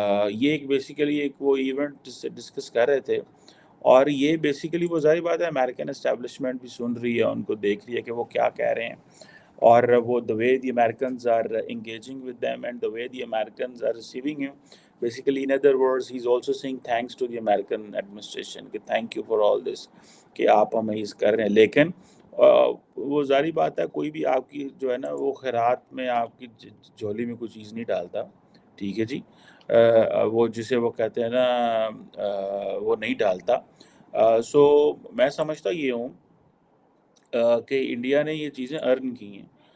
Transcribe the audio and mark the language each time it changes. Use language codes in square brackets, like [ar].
[ur] یہ ایک بیسیکلی ایک وہ ایونٹ سے ڈسکس کر رہے تھے، اور یہ بیسیکلی وہ ظاہر بات ہے امریکن اسٹیبلشمنٹ بھی سن رہی ہے، ان کو دیکھ رہی ہے کہ وہ کیا کہہ رہے ہیں، اور وہ [en] the way the Americans are engaging with them and the way the Americans are receiving him. Basically, in other words, he's also saying thanks to the American administration کہ thank you for all this کہ [ur] آپ ہمیں اس کر رہے ہیں. لیکن وہ ظاہری بات ہے کوئی بھی آپ کی جو ہے نا وہ خیرات میں آپ کی جھولی میں کوئی چیز نہیں ڈالتا. ٹھیک ہے جی. وہ جسے وہ کہتے ہیں نا وہ نہیں ڈالتا. سو میں سمجھتا یہ ہوں کہ انڈیا نے یہ چیزیں ارن کی ہیں.